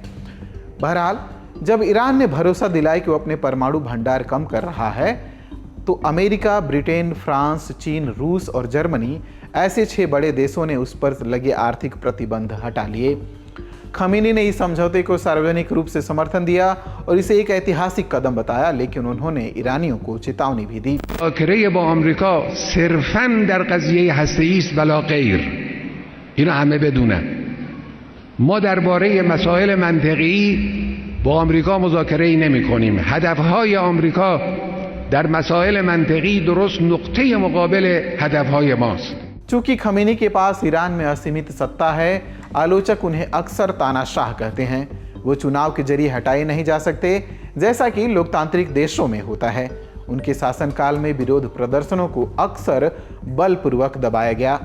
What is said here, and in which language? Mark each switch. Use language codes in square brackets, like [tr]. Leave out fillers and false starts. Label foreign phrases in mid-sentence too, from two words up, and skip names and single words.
[hi] बहरहाल जब ईरान ने भरोसा दिलाया कि वो अपने परमाणु भंडार कम कर रहा है तो अमेरिका, ब्रिटेन, फ्रांस, चीन, रूस और जर्मनी ऐसे 6 बड़े देशों ने उस पर लगे आर्थिक प्रतिबंध हटा लिए। खमीनी ने इस समझौते को सार्वजनिक रूप से समर्थन दिया और इसे एक ऐतिहासिक कदम बताया, लेकिन उन्होंने ईरानियों को चेतावनी भी दी। [fa] مذاکره با آمریکا صرفاً در قضیه هسته‌ای است ولا غیر. اینو همه بدونن. ما درباره مسائل منطقی با آمریکا مذاکره نمی‌کنیم. هدف‌های آمریکا در مسائل منطقی درست نقطه مقابل هدف‌های ماست. [hi] चूंकि खमीनी के पास ईरान में असीमित सत्ता है, आलोचक उन्हें अक्सर तानाशाह कहते हैं। वो चुनाव के जरिए हटाए नहीं जा सकते जैसा कि लोकतांत्रिक देशों में होता है। उनके शासनकाल में विरोध प्रदर्शनों को अक्सर बलपूर्वक दबाया गया।